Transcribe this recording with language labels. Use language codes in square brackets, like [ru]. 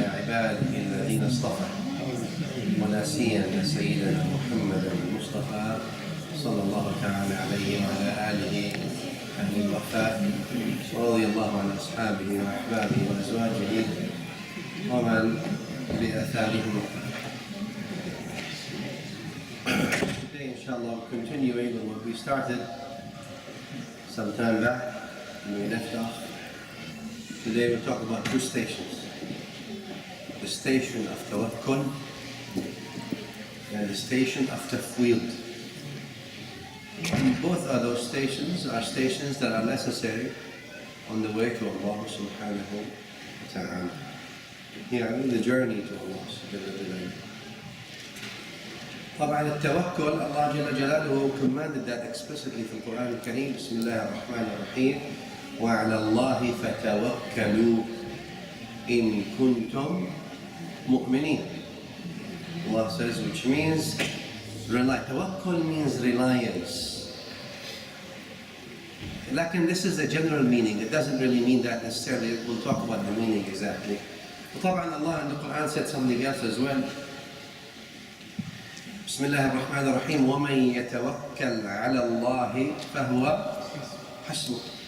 [ar] عباده الذين اصطفى ولا سيما سيدنا محمد المصطفى صلى الله تعالى عليه وعلى آله أهل الوفاء، ورضي الله عن أصحابه وأحبابه وأزواجه ومن بآثارهم. [en] Today, inshallah, we're continuing with what we started some time back when we left off. Today we'll talk about two stations. The station of Tawakkul and the station of Tafwid. Both of those stations are stations that are necessary on the way to Allah subhanahu wa ta'ala. يعني the journey to Allah subhanahu wa ta'ala. [ar] طبعا التوكل Allah جل جلاله [en] commanded that explicitly [ar] في القرآن الكريم. بسم الله الرحمن الرحيم وعلى الله فتوكلوا إن كنتم مؤمنين. [en] Allah says, which means tawakkul means reliance. Like, this is a general meaning. It doesn't really mean that necessarily. We'll talk about the meaning exactly. But طبعا Allah in the Quran said something else as well. [ar] بسم الله الرحمن الرحيم ومن يتوكل على الله فهو حسبه.